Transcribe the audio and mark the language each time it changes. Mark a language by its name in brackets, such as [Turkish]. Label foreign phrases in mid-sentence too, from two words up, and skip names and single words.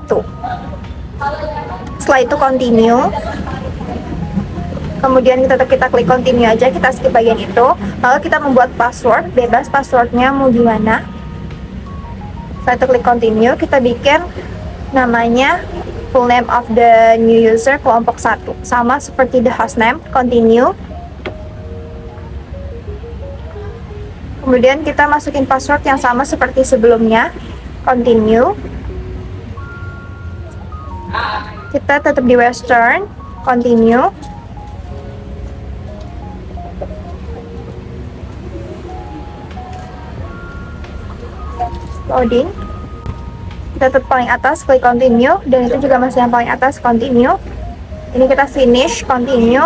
[Indonesian] Setelah itu continue. Kemudian kita klik continue aja, kita skip bagian itu. Lalu kita membuat password, bebas passwordnya mau gimana. Setelah itu klik continue, kita bikin namanya [English] full name of the new user [Indonesian] kelompok 1. Sama seperti [English] the hostname, [Indonesian] continue. Kemudian kita masukin password yang sama seperti sebelumnya, continue. Kita tetap di Western, continue. Loading. Kita tetap paling atas, klik continue, dan itu juga masih yang paling atas, continue. Ini kita finish, continue.